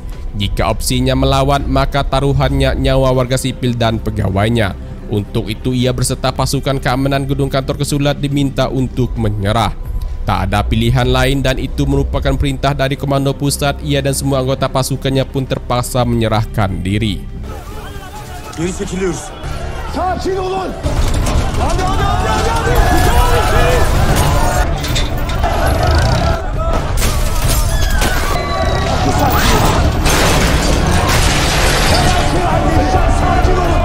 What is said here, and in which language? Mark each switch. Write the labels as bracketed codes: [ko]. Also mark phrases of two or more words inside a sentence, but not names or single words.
[id] Jika opsinya melawan, maka taruhannya nyawa warga sipil dan pegawainya. Untuk itu ia berserta pasukan keamanan gedung kantor konsulat diminta untuk menyerah. Tak ada pilihan lain dan itu merupakan perintah dari komando pusat. Ia dan semua anggota pasukannya pun terpaksa menyerahkan diri. [tr] Geri çekiliyoruz. Sakin olun. Hadi. Tutalım içeri. Sakin olun.